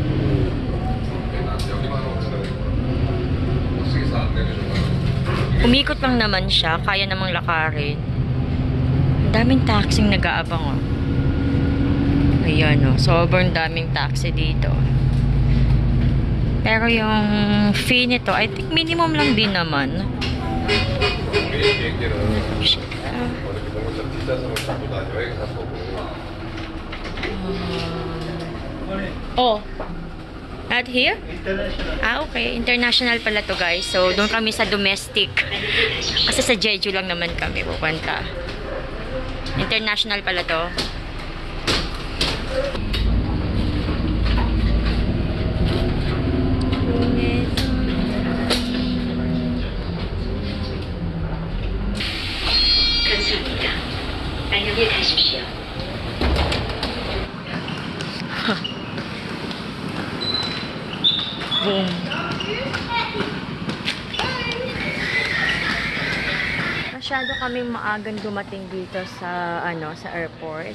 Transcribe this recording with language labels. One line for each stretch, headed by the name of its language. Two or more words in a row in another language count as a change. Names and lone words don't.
Filipino: Umikot lang naman siya. Kaya namang lakarin. Ang daming taxing nag-aabang, oh. Ayan, oh. Sobrang daming taxi dito. Pero yung fee nito,
English: I think
Filipino: minimum lang din naman. Oh.
English: Not here? Ah, okay.
Filipino: International pala to, guys. So, doon kami sa domestic. Kasi sa Jeju lang naman kami pupunta. International pala to.
Korean: 감사합니다. 안녕히 가십시오.
Filipino: Boom. Masyado kaming maagang dumating dito sa sa airport.